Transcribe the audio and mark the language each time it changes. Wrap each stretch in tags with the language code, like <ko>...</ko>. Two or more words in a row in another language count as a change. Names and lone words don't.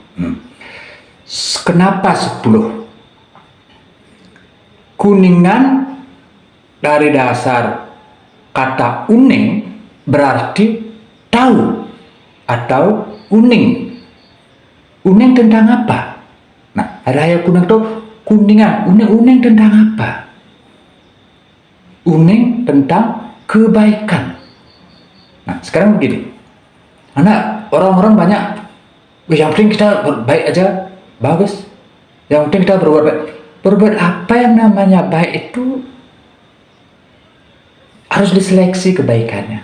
<id>Kenapa 10? Kuningan dari dasar kata uning berarti tahu atau uning. Uning tentang apa? Nah, raya kuning itu kuningan. Uning tentang apa? Uning tentang kebaikan. Nah, sekarang begini. Anak orang-orang banyak, yang penting kita baik aja, bagus. Yang penting kita berbuat baik. Berbuat apa yang namanya baik itu harus diseleksi kebaikannya.</id>